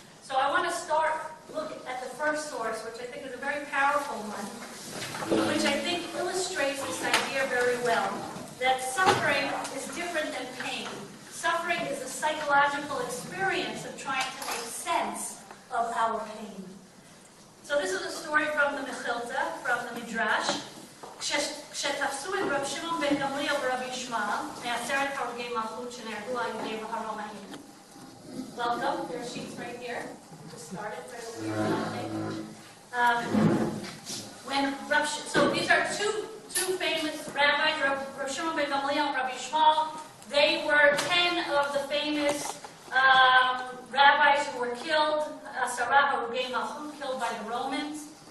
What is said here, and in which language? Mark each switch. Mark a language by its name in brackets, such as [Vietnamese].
[English] So I want to look at the first source, which I think is a very powerful one, which I think illustrates this idea very well, that suffering is different than pain. Suffering is a psychological experience of trying to make sense of our pain. So this is a story from the Mechilta, from the Midrash. [Hebrew] כשתפסו את רב שמעון בן גמליאל ורבי ישמעאל מעשרת הרוגי מלכות שנהרגו על ידי הרומאים. [English] Welcome, there are sheets right here. Just started so these are two famous rabbis, Rav Shimon ben Gamliel and Rabbi Yishmael. They were 10 of the famous rabbis who were killed, Asara Harugei Malchut, killed by the Romans.